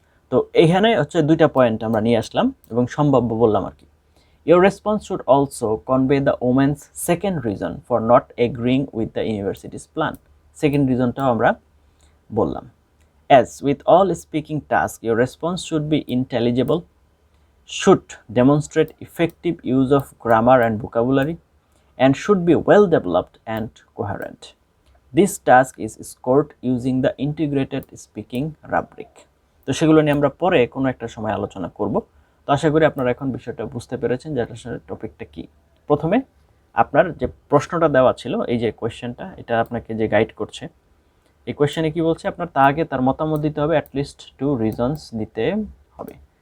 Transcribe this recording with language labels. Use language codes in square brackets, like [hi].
[bn] তো এইখানে হচ্ছে দুইটা পয়েন্ট আমরা নিয়ে আসলাম এবং সম্ভাব্য বললাম আর কি। [en] Your response should also convey the woman's second reason for not agreeing with the university's plan. [bn] Second reasonটাও আমরা বললাম। [en] As with all speaking tasks, your response should be intelligible, should demonstrate effective use of grammar and vocabulary, and should be well developed and coherent. This task is scored using the integrated speaking rubric. [bn] তো সেগুলো নিয়ে আমরা পরে কোনো একটা সময় আলোচনা করব। তো আশা করি আপনারা এখন বিষয়টা বুঝতে পেরেছেন যে আসলে টপিকটা কি। প্রথমে আপনার যে প্রশ্নটা দেওয়া ছিল, এই যে কোয়েশ্চেনটা, এটা আপনাকে যে গাইড করছে, এই কোয়েশ্চেনে কি বলছে, আপনার আগে তার মতামত দিতে হবে, অ্যাটলিস্ট 2 রিজনস দিতে হবে।